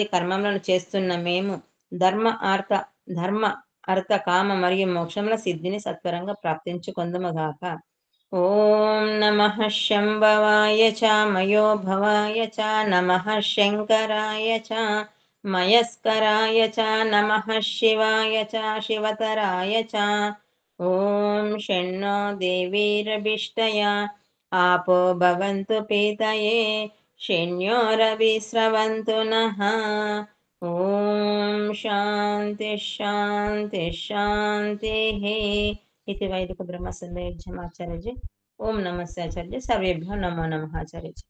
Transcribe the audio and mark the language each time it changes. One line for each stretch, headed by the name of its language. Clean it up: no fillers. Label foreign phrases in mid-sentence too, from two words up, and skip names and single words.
Telugu: కర్మములను చేస్తున్న మేము ధర్మ అర్థ కామ మరియు మోక్షముల సిద్ధిని సత్వరంగా ప్రాప్తించుకొందుముగాక ఓం
Sanskrit: నమః శంభవాయ చ మయో భవాయ చ నమః శంకరాయ చ మయస్కరాయ చ నమః శివాయ చ శివతరాయ చ ఓం షణ్ణో దేవీరభిష్టయా आपो भवन्तु पीतये शेण्योरविस्रवन्तु नः ॐ शान्ति शान्ति शान्तिः इति वैदिक ब्रह्मसंदेहमाचार्यजी ओम नमस्ते आचार्य सर्वेभ्यो नमो नमः आचार्य जी